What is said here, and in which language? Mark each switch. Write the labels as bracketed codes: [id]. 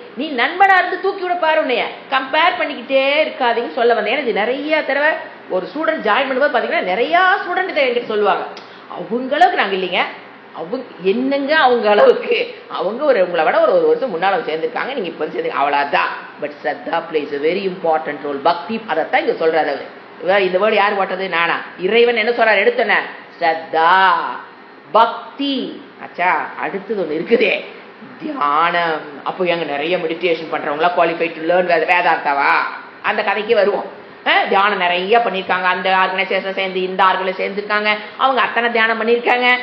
[ta] நீ நண்பனா இருந்து தூக்கி விட பாரு, உன்னைய கம்பேர் பண்ணிக்கிட்டே இருக்காதீங்க சொல்ல வந்தேன். ஏன்னா இது நிறைய தடவை ஒரு ஸ்டூடெண்ட் ஜாயின் பண்ணும்போது பாத்தீங்கன்னா நிறைய ஸ்டூடெண்ட் என்கிட்ட சொல்லுவாங்க, அவங்களுக்கு நாங்க இல்லைங்க, அவங்க என்னங்க அவங்க அளவுக்கு, அவங்க உங்களை விட ஒரு வருஷம் முன்னால சேர்ந்திருக்காங்க, நீங்க இப்ப சேர்ந்து அவ்வளவுதான். [en] But shraddha plays a very important role. [ta] பக்தி, அதைத்தான் இங்க சொல்றாரு அவரு. இந்த வேர்டு யார் போட்டது, நானா? இறைவன் என்ன சொல்றாரு, எடுத்தன ஸ்ரத்தா பக்தி. ஆச்சா, அடுத்தது ஒண்ணு இருக்குதே, தியானம். அப்போ எங்க நிறைய மெடிடேஷன் பண்றவங்களா குவாலிஃபைட் டு லேர்ன் வேதாந்தாவா? அந்த கதைக்கு வருவோம். தியானம் நிறைய பண்ணிருக்காங்க, அந்த ஆர்கனைசேஷன் சேர்ந்து இந்த ஆர்கனைசேஷன் சேர்ந்துருக்காங்க, அவங்க அத்தனை தியானம் பண்ணிருக்காங்க.